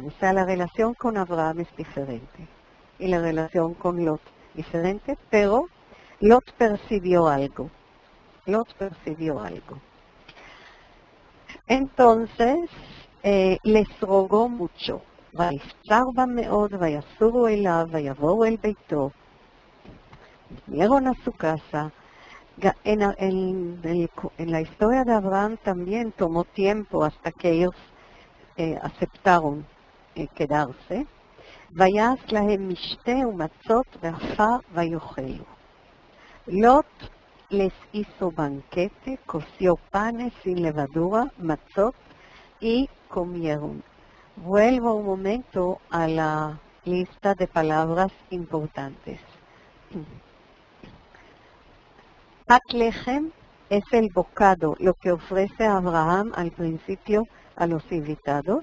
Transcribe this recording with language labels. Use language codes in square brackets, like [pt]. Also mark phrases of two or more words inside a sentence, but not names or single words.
[es] O sea, la relación con Abraham es diferente y la relación con Lot diferente, pero Lot percibió algo. Lot percibió algo. Entonces, les rogó mucho. [he] ויפצר בה מאוד, ויסורו אליו, ויבואו אל ביתו. [es] Vinieron a su casa. En la historia de Abraham también tomó tiempo hasta que ellos aceptaron quedarse. [he] ויעש להם משתה ומצות ועפר ויאכלו. [es] Lot les hizo banquete, coció panes sin levadura, matzot, y comieron. Vuelvo un momento a la lista de palabras importantes. [he] פת לחם [es] es el bocado, lo que ofrece Abraham al principio a los invitados.